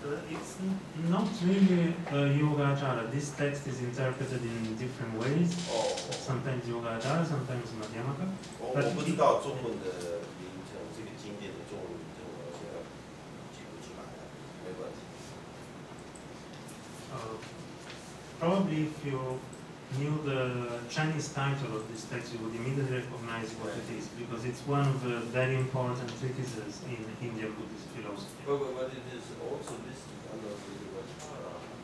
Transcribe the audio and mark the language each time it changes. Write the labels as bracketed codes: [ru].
[en] it's not really Yogacara. This text is interpreted in different ways. Sometimes Yogacara, sometimes Madhyamaka. [zh] 我不知道中文的名称，这个经典的中文名称，我现在记不出来了，没关系。 [en] Probably if you knew the Chinese title of this text, you would immediately recognize what it is, because it's one of the very important treatises in Indian Buddhist philosophy. But it is also listed under the Yogacara.